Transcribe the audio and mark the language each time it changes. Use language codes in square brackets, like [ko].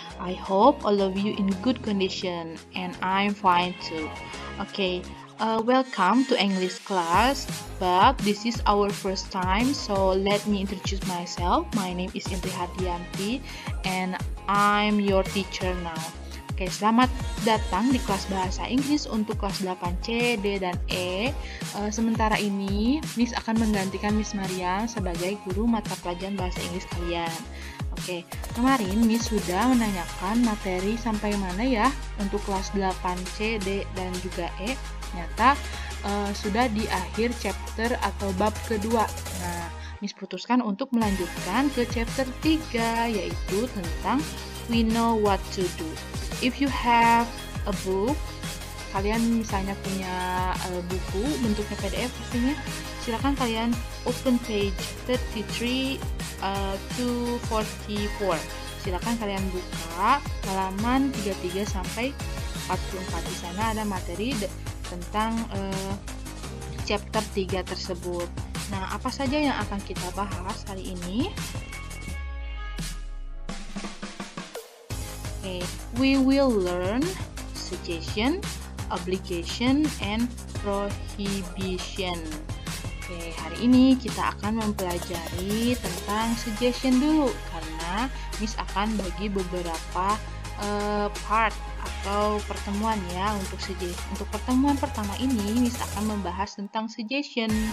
[en] I hope all of you in good condition, and I'm fine too. Okay, welcome to English class. But this is our first time, so let me introduce myself. My name is Indri Hardianti, and I'm your teacher now. [id] Oke, selamat datang di kelas bahasa Inggris untuk kelas 8C, D, dan E. Sementara ini, Miss akan menggantikan Miss Mariam sebagai guru mata pelajaran bahasa Inggris kalian. Oke, kemarin Miss sudah menanyakan materi sampai mana ya untuk kelas 8C, D, dan juga E. Ternyata sudah di akhir chapter atau bab kedua. Nah, Miss putuskan untuk melanjutkan ke chapter 3, yaitu tentang We Know What to Do. [en] If you have a book, [id] kalian misalnya punya buku bentuknya PDF pastinya, silakan kalian [en] open page 33 to 44. [id] Silakan kalian buka halaman 33 sampai 44. Di sana ada materi tentang chapter 3 tersebut. Nah, apa saja yang akan kita bahas hari ini? [en] We will learn suggestion, obligation, and prohibition. [id] Oke, hari ini kita akan mempelajari tentang suggestion dulu, karena Miss akan bagi beberapa part atau pertemuan ya untuk suggestion. Untuk pertemuan pertama ini, Miss akan membahas tentang suggestion.